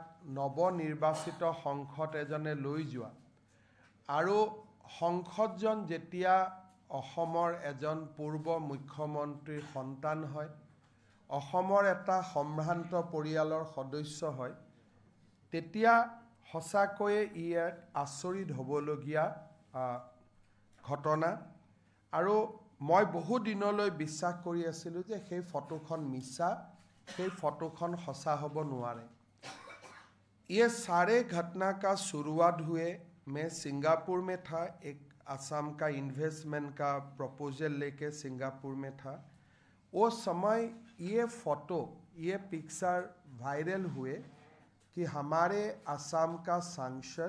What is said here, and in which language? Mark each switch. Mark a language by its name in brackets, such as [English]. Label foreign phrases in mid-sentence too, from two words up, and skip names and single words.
[Assamese] নৱনিৰ্বাচিত সংসদ এজনে লৈ যোৱা, আৰু সংসদজন যেতিয়া অসমৰ এজন পূৰ্ব মুখ্যমন্ত্ৰীৰ সন্তান হয়, অসমৰ এটা সম্ভ্ৰান্ত পৰিয়ালৰ সদস্য হয়, তেতিয়া সঁচাকৈয়ে ই এক আচৰিত হ'বলগীয়া ঘটনা। আৰু মই বহু দিনলৈ বিশ্বাস কৰি আছিলোঁ যে সেই ফটোখন মিছা, সেই ফটোখন সঁচা হ'ব নোৱাৰে। [Hindi] ये सारे घटना का शुरुआत हुए, मैं सिंगापुर में था, एक असम का इन्वेस्टमेंट का प्रपोजल लेके सिंगापुर में था। वो समय ये फ़ोटो, ये पिक्चर वायरल हुए कि हमारे असम का सांसद